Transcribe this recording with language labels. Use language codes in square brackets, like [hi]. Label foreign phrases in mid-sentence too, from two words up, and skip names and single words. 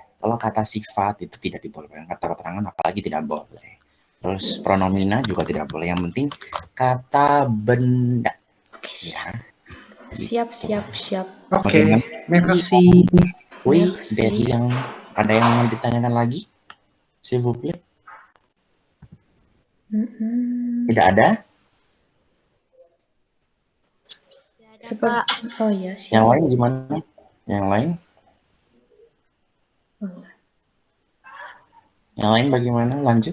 [id] Kalau kata sifat itu tidak dibolehkan, kata keterangan apalagi tidak boleh. Terus pronomina juga tidak boleh. Yang penting kata benda. Oke, Ya. siap. Oke, merci. Wih, Merci. dari yang ada yang mau ditanyakan lagi? [fr] S'il vous plaît. [id] Tidak ada? Seperti, oh ya, siap. Yang lain gimana? Yang lain? Yang lain bagaimana? Lanjut?